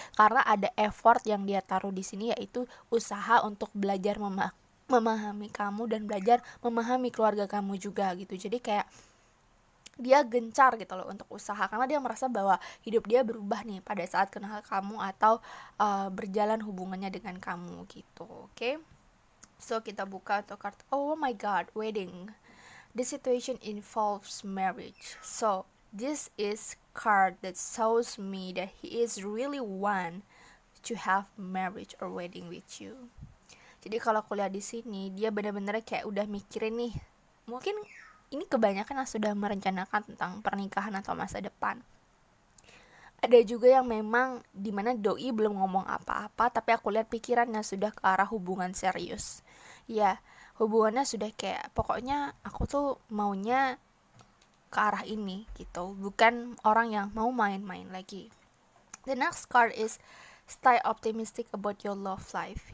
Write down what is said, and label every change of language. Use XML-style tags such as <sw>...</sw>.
<id>Karena ada effort yang dia taruh di sini, yaitu usaha untuk belajar memahami kamu dan belajar memahami keluarga kamu juga gitu. Jadi kayak dia gencar gitu loh untuk usaha, karena dia merasa bahwa hidup dia berubah nih pada saat kenal kamu atau berjalan hubungannya dengan kamu gitu. Oke, so kita buka untuk kartu.</id> <en>Oh my god, wedding. The situation involves marriage. So this is card that shows me that he is really want to have marriage or wedding with you.</en> <id>Jadi kalau aku lihat di sini, dia benar-benar kayak udah mikirin nih. Mungkin ini kebanyakan yang sudah merencanakan tentang pernikahan atau masa depan. Ada juga yang memang dimana doi belum ngomong apa-apa, tapi aku lihat pikirannya sudah ke arah hubungan serius. Ya, hubungannya sudah kayak pokoknya aku tuh maunya ke arah ini gitu, bukan orang yang mau main-main lagi.</id> <en>The next card is stay optimistic about your love life.</en>